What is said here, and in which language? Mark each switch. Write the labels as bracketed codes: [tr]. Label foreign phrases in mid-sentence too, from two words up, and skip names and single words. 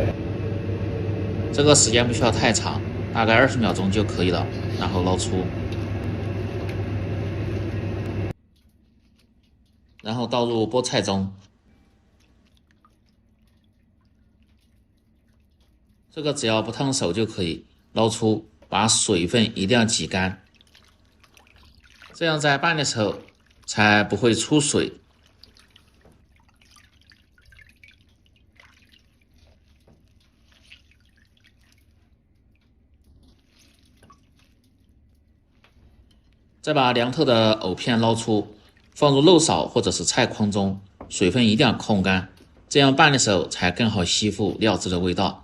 [zh] 這個時間不需要太長，大概20秒鐘就可以了，然後撈出。然後倒入菠菜中。這個只要不燙手就可以，撈出，把水分一定要擠乾，這樣在拌的時候才不會出水。再把凉透的藕片撈出，放入漏勺或者是菜筐中，水分一定要控干，這樣拌的時候才更好吸附料汁的味道。